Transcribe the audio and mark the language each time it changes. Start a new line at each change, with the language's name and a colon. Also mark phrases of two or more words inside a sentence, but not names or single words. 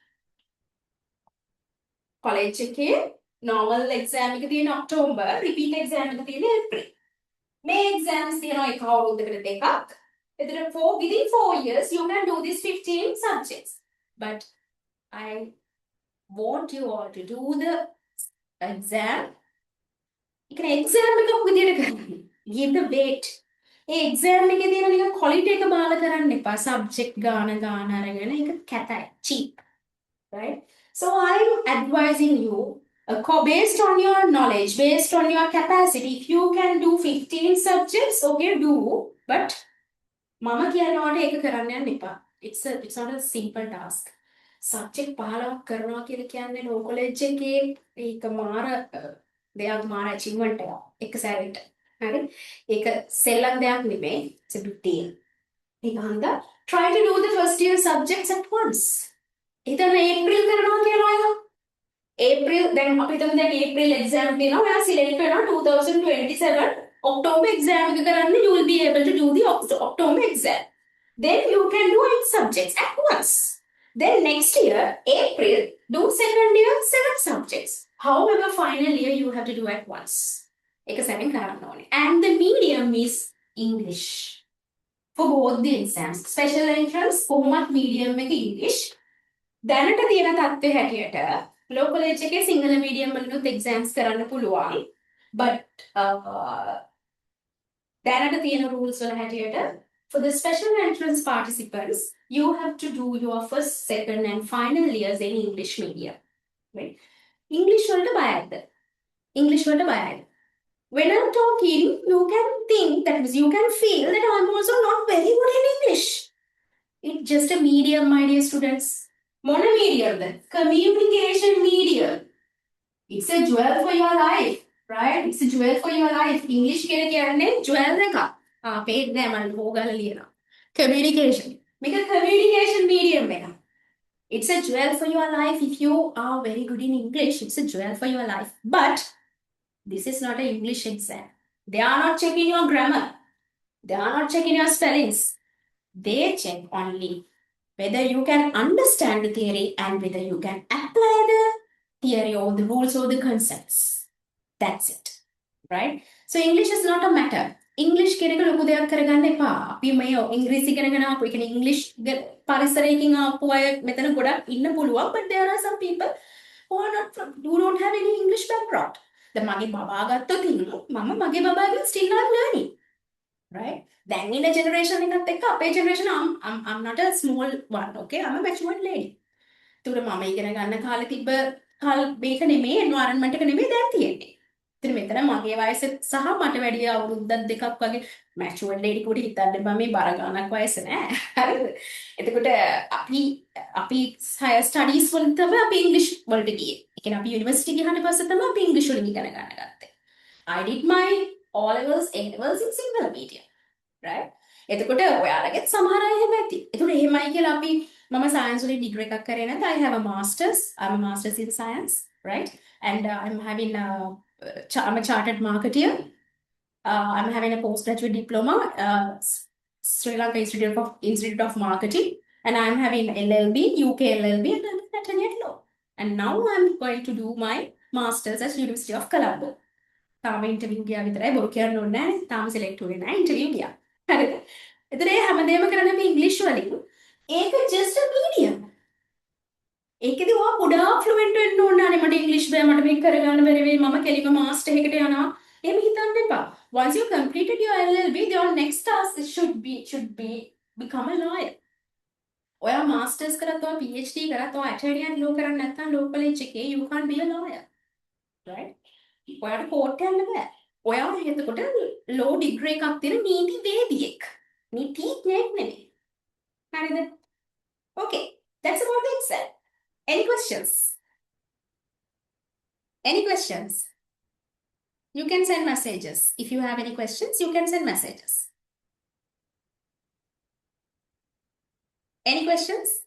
Sinhala: college එකේ
English: normal exam
Sinhala: එක තියෙන October, repeat exam එක තියෙන April. මේ exams තියෙනවා එක අවුරුද්දකට දෙකක්.
English: එතකොට within 4 years you can do these 15 subjects. But I want you all to do the exam. You can exam
Sinhala: එකක් විදියට කරන්න.
English: Give the weight.
Sinhala: ඒ exam එකේ තියෙන නිකන් quality එක බාල කරන්න එපා. subject ගාන අරගෙන ඒක කැතයි.
English: cheap. Right? So I'm advising you, based on your knowledge, based on your capacity, if you can do 15 subjects, okay, do.
Sinhala: But මම කියනවාට ඒක කරන්න යන්න එපා.
English: It's not a simple task.
Sinhala: Subject 15ක් කරනවා කියලා කියන්නේ
English: law college
Sinhala: එකේ ඒක මාර දෙයක්, මාර achievement එකක් එක සැරේට. හරි? ඒක සෙල්ලම් දෙයක් නෙමෙයි.
English: It's a big deal.
Sinhala: ඒක හන්දා
English: try to do the first year subjects at once.
Sinhala: හිතන්න ඒප්‍රිල් කරනවා කියලා අය. ඒප්‍රිල් දැන් අපි හිතමු දැන් ඒප්‍රිල් exam තියෙනවා. ඔයා select වෙනවා 2027 October exam එක කරන්න.
English: You will be able to do the October exam. Then you can do 8 subjects at once. Then next year, April, do second year 7 subjects. However, final year you have to do at once.
Sinhala: එක සැරෙන් කරන්න ඕනේ.
English: And the medium is English. For both the exams. Special entrance,
Sinhala: කොහොමත් medium එක English. දැනට තියෙන තත්ත්වය හැටියට
English: law college
Sinhala: එකේ සිංහල medium වලිනුත් exams කරන්න පුළුවන්.
English: But
Sinhala: දැනට තියෙන
English: rules
Sinhala: වල හැටියට
English: for the special entrance participants, you have to do your first, second and final years in English medium. Right?
Sinhala: English වලට බයද? English වලට බයයි.
English: When I'm talking, you can think that means you can feel that I'm also not very good in English. It's just a medium, my dear students. What a medium then? Communication medium. It's a jewel for your life, right? It's a jewel for your life.
Sinhala: English කියන කියන්නේ jewel එකක්. පේන්නේ නැහැ මම ලෝගෝ ගාලා ලියනවා. Communication. මේක
English: communication medium
Sinhala: එකක්.
English: It's a jewel for your life if you are very good in English. It's a jewel for your life. But this is not an English exam. They are not checking your grammar. They are not checking your spellings. They check only whether you can understand the theory and whether you can apply the theory or the rules or the concepts. That's it. Right? So English is not a matter.
Sinhala: English කියන එක ලොකු දෙයක් කරගන්න එපා. අපි මේ ඉංග්‍රීසි ඉගෙනගෙන ආපු, ඒ කියන්නේ ඉංග්‍රීසි පරිසරයකින් ආපු අය මෙතන ගොඩක් ඉන්න පුළුවන්.
English: But there are some people who are not from, who don't have any English background.
Sinhala: දැන් මගේ බබා ගත්තොත් මම මගේ බබාගෙන්
English: still not learning. Right? Then in a generation
Sinhala: එකත් එක්ක අපේ
English: generation I'm not a small one, okay? I'm a matured lady.
Sinhala: ඒතර මම ඉගෙන ගන්න කාලේ තිබ්බ මේක නෙමෙයි environment එක නෙමෙයි දැන් තියෙන්නේ. ඉතින් මෙතන මගේ වයස සහ මට වැඩි අවුරුද්දක් දෙකක් වගේ මැචුවර් ලේඩි කුට හිතන්න බෑ මේ බර ගානක් වයස නෑ. හරිද? එතකොට අපි
English: higher studies
Sinhala: වලින් තමයි අපි ඉංග්‍රීසි වලට ගියේ. ඒ කියන්නේ අපි යුනිවර්සිටි ගියාට පස්සේ තමයි අපි ඉංග්‍රීසි වලින් ඉගෙන ගන්න ගත්තේ.
English: I did my O levels, A levels in single medium. Right?
Sinhala: එතකොට ඔයාලගෙත් සමහර අය එහෙම ඇති. ඒතකොට එහෙමයි කියලා අපි මම සයන්ස් වලින් ඩිග්‍රී එකක් කරේ නැත්නම්
English: I have a masters. I'm a masters in science, right? And I'm having I'm a chartered marketeer. I'm having a postgraduate diploma, Sri Lanka Institute of Marketing, and I'm having LLB, UK LLB, and I'm an attorney law. And now I'm going to do my masters at University of Colombo.
Sinhala: තාම ඉන්ටර්වියු ගියා විතරයි බොරු කියන්න ඕනේ නැහැ. තාම සිලෙක්ට් වෙන්නේ නැහැ ඉන්ටර්වියු ගියා. හරිද? එතන ඒ හැමදේම කරන්නේ අපි ඉංග්‍රීසි වලින්.
English: ඒක just a medium.
Sinhala: ඒකෙදි ඔයා ගොඩාක් ෆ්ලුවෙන්ට් වෙන්න ඕනේ නේ. මට ඉංග්‍රීසි බෑ, මට මේක කරගන්න බැරි වෙයි, මම කෙලිම මාස්ටර් එකකට යනවා. එහෙම හිතන්න එපා.
English: Once you completed your LLB, your next task should be become a lawyer.
Sinhala: ඔයා මාස්ටර්ස් කරත් ඔයා PhD කරත් ඔයා ඇටර්නි and law කරන්නේ නැත්නම්
English: law college
Sinhala: එකේ
English: you can't be a lawyer. Right?
Sinhala: ඔයාට කෝට් යන්න බෑ. ඔයා එතකොට
English: law degree
Sinhala: එකක් තියෙන නීතිවේදියෙක්. නීතිඥයෙක් නෙමෙයි. හරිද?
English: Okay, that's about the exam. Any questions? Any questions? You can send messages. If you have any questions, you can send messages. Any questions?